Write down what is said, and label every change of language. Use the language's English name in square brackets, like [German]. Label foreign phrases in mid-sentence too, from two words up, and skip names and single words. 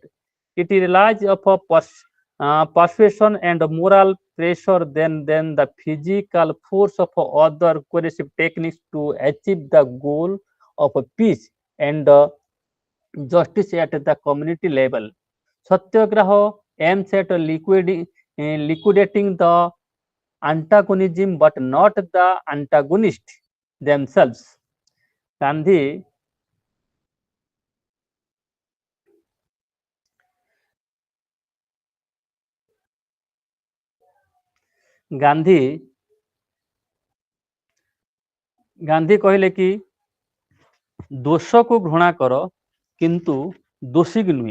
[English] It relies upon persuasion and moral pressure than the physical force of other coercive techniques to achieve the goal of peace and justice at the community level. Satyagraha aims at liquidating the antagonism but not the antagonists themselves. [Odia] ଗାନ୍ଧୀ କହିଲେ କି ଦୋଷକୁ ଘୃଣା କର କିନ୍ତୁ ଦୋଷୀକି ନୁହେଁ।